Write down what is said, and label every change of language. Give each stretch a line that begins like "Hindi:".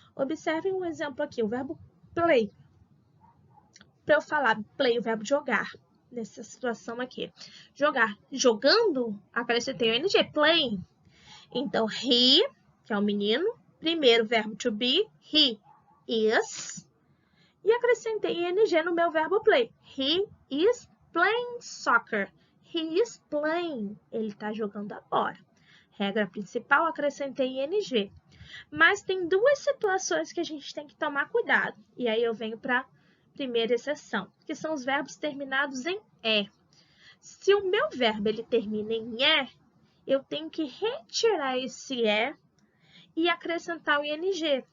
Portuguese: Observem um exemplo aqui, o verbo play. Para eu falar play, o verbo jogar, nessa situação aqui. Jogar, jogando, acrescentei o ing, playing. Então, he, que é o menino, primeiro verbo to be,
English: he is,
Portuguese: e acrescentei ing no meu verbo play.
English: He is playing soccer. He is playing.
Portuguese: Ele está jogando agora. Regra principal, acrescentei ing. Mas tem duas situações que a gente tem que tomar cuidado. E aí eu venho para a primeira exceção, que são os verbos terminados em E. Se o meu verbo ele termina em E, eu tenho que retirar esse E e acrescentar o ing.